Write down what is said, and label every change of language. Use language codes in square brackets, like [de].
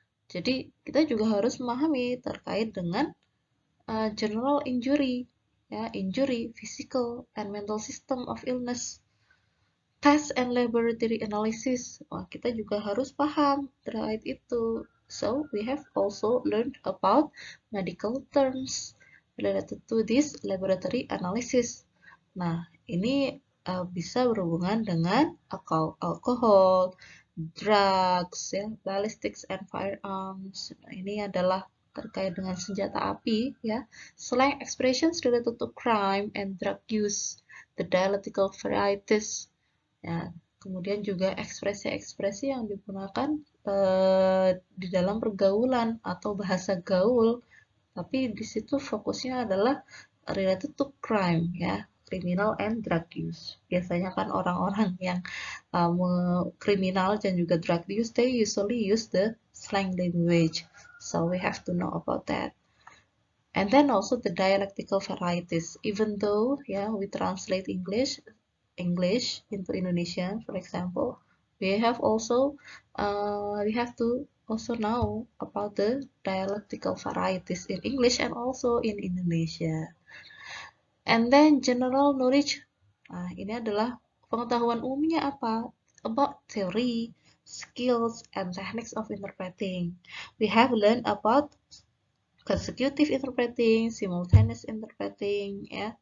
[id] Jadi kita juga harus memahami terkait dengan general injury, ya, injury, [en] physical and mental system of illness. [id] Test and laboratory analysis, wah, kita juga harus paham terkait itu. [en] So we have also learned about medical terms related to this laboratory analysis. [id] Nah, ini bisa berhubungan dengan alkohol, drugs, ya, [en] ballistics and firearms. [id] Nah, ini adalah terkait dengan senjata api, ya. [en] Slang expressions related to crime and drug use, the dialectical varieties, ya. [id] Kemudian juga ekspresi-ekspresi yang digunakan di dalam pergaulan atau bahasa gaul, tapi di situ fokusnya adalah [en] related to crime, [id] ya, [en] criminal and drug use. [id] Biasanya kan orang-orang yang kriminal dan juga [en] drug use, they usually use the slang language. So we have to know about that. And then also the dialectical varieties. Even though, yeah, we translate English into Indonesian, for example, we have to also know about the dialectical varieties in English and also in Indonesia. And then general knowledge. [id] Nah, ini adalah pengetahuan umumnya apa? [en] About theory, skills, and techniques of interpreting. We have learned about consecutive interpreting, simultaneous interpreting, ya.